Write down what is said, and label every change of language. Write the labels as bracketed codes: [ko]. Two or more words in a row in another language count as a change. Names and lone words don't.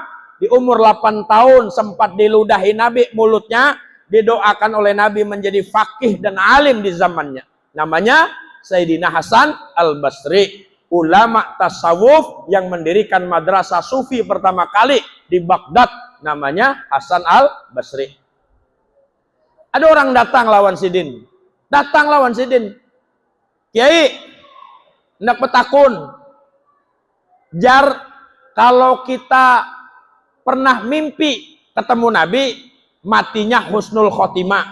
[id] Di umur 8 tahun sempat diludahi Nabi mulutnya, didoakan oleh Nabi menjadi faqih dan alim di zamannya. Namanya Sayyidina Hasan Al-Basri, ulama tasawuf yang mendirikan madrasah sufi pertama kali di Baghdad, namanya Hasan Al-Basri. [bjn] Ada orang datang lawan Sidin. Kiai, hendak petakun. [id] Jar, kalau kita pernah mimpi ketemu Nabi, matinya [ar] husnul khotimah.